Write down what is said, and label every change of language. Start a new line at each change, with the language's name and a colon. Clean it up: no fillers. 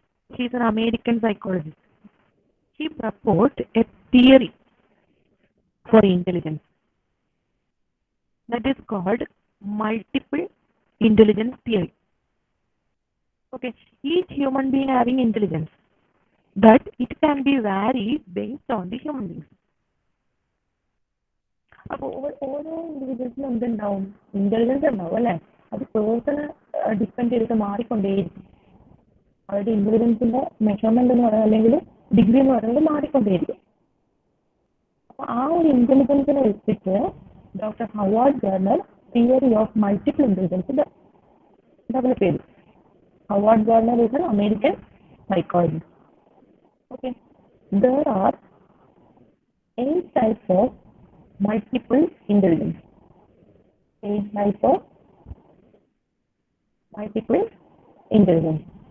English: He is an American psychologist. He proposed a theory for intelligence that is called multiple intelligence theory. Okay, each human being having intelligence, but it can be varied based on the human beings.
Malayalam: അപ്പോൾ ഓരോ ഇൻഡിവിജ്വൽസിനും എന്തുണ്ടാവും, intelligence ഉണ്ടാവും അല്ലെ. അത് person depend ചെയ്തിട്ട് മാറിക്കൊണ്ടേയിരിക്കും. അവരുടെ ഇന്റലിജൻസിന്റെ measurement എന്ന് പറയുന്നത്, അല്ലെങ്കിൽ ഡിഗ്രി എന്ന് പറയുന്നത് മാറിക്കൊണ്ടേയിരിക്കും. അപ്പൊ ആ ഒരു ഇന്റലിജൻസിനെ വെച്ചിട്ട് doctor Howard Garner theory of multiple intelligence develop ചെയ്തു.
English: Howard Gardner is an American psychologist. Okay, there are 8 types of multiple intelligence. 8 types of multiple intelligence.